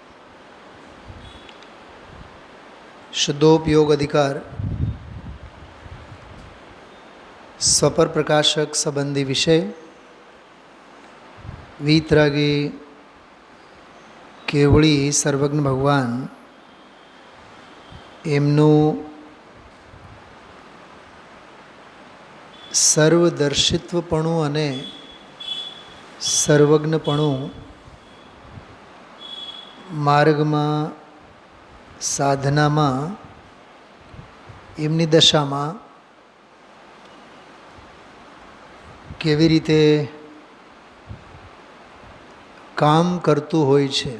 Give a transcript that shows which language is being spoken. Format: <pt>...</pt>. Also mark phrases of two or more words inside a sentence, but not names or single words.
<gu>શુદ્ધોપયોગ અધિકાર સ્વપર પ્રકાશક સંબંધી વિષય વીતરાગી કેવળી સર્વજ્ઞ ભગવાન एमનું સર્વદર્શિત્વપણું અને સર્વજ્ઞપણું માર્ગમાં સાધનામાં એમની દશામાં કેવી રીતે કામ કરતું હોય છે.</gu>